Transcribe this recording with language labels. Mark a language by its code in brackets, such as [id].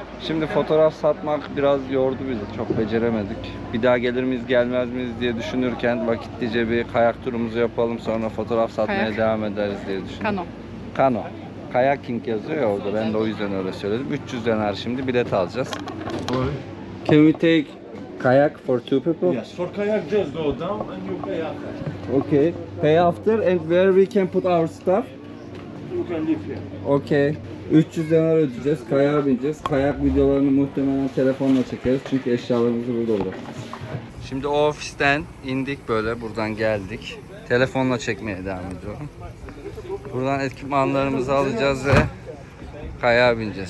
[tr] Şimdi fotoğraf satmak biraz yordu bizi. Çok beceremedik. Bir daha gelir miyiz gelmez miyiz diye düşünürken vakitlice bir kayak turumuzu yapalım, sonra fotoğraf satmaya Kayak. devam ederiz diye düşündüm. Kano. Kano. Kayaking yazıyor ya orada. Ben de o yüzden öyle söyledim. 300 denar şimdi bilet alacağız. [en] Can we take kayak for two people? Yes, for kayak just go down and you kayak. Okay. Pay after and where we can put our stuff? You can live here. [tr] Okay. 300 denar ödeyeceğiz. Kayağa bineceğiz. Kayak videolarını muhtemelen telefonla çekeriz. Çünkü eşyalarımızı burada bırakacağız. Şimdi o ofisten indik böyle. Buradan geldik. Telefonla çekmeye devam ediyorum. Buradan ekipmanlarımızı alacağız ve kayağa bineceğiz.